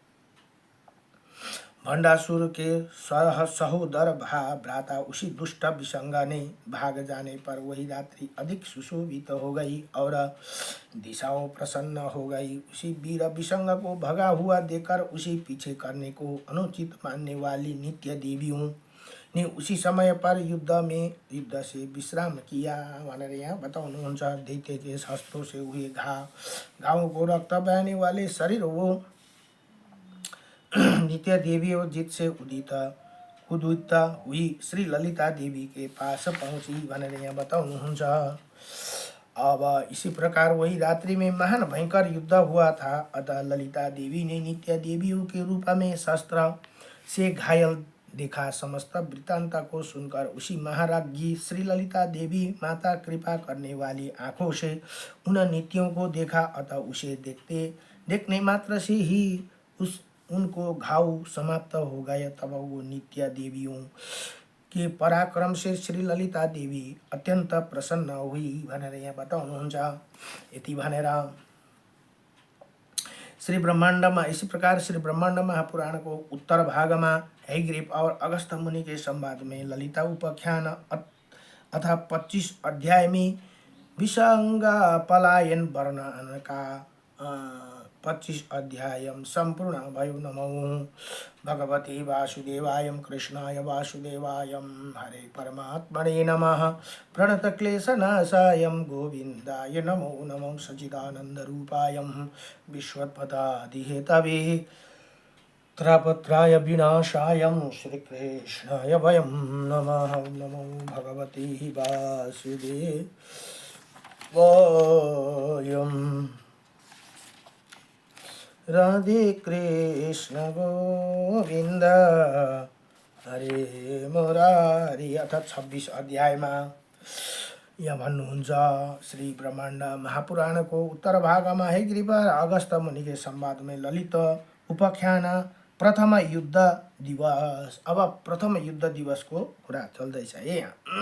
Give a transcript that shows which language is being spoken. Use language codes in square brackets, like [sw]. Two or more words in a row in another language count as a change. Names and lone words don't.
[hi] भंडासुर के सहोदर भ्राता उसी दुष्ट विसंगा ने भाग जाने पर वही रात्रि अधिक सुशोभित हो गई और दिशाओं प्रसन्न हो गई। उसी वीर विसंग को भगा हुआ देखकर उसी पीछे करने को अनुचित मानने वाली नित्य देवियों ने उसी समय पर युद्ध से विश्राम किया [ne] भनेर यहाँ बताउनुहुन्छ। [hi] दैत्य के शस्त्रों से हुए घावों को रक्त बहने वाले शरीर वो नित्या देवी और जीत से उदित हुई श्री ललिता देवी के पास पहुंची [ne] भनेर यहाँ बताउनुहुन्छ। [hi] अब इसी प्रकार वही रात्रि में महान भयंकर युद्ध हुआ था। अतः ललिता देवी ने नित्या देवियों के रूप में शस्त्र से घायल देखा। समस्त वृत्तांत को सुनकर उसी महाराज्ञी श्री ललिता देवी माता कृपा करने वाली आंखों से उन नित्यों को देखा। अतः उसे देखने मात्र से ही उनको घाव समाप्त हो गए। तब वो नित्या देवियों के पराक्रम से श्री ललिता देवी अत्यंत प्रसन्न हुई [ne] भनेर यहाँ बताउनुहुन्छ। यति भनेर श्री ब्रह्माण्डमा [hi] इसी प्रकार श्री ब्रह्माण्ड महापुराण को उत्तर भागमा हैग्रीव और अगस्त्य मुनि के संवाद में ललिता उपाख्यान अथा 25 अध्याय में विसंग पलायन वर्णन का 25 अध्याय [ne] संपूर्ण भयो। [sa] नमो भगवते वासुदेवाय कृष्णाय वासुदेवाय हरे परमात्मने नमः। प्रणतक्लेशनाशाय गोविन्दाय नमो नमो सच्चिदानन्दरूपाय विश्वोत्पत्यादिहेतवे त्रयपत्राय विनाशाय श्रीकृष्णाय वयं नमः। नमो भगवते वासुदेवाय। राधे कृष्ण गोविन्द हरे मुरारी। [ne] अथ 26 अध्यायमा यहाँ भन्नुहुन्छ श्री ब्रह्माण्ड महापुराणको उत्तर भागमा हयग्रीव र अगस्त्य मुनिको संवादमा ललित उपाख्यान प्रथम युद्ध दिवस। अब प्रथम युद्ध दिवसको कुरा चल्दैछ यहाँ।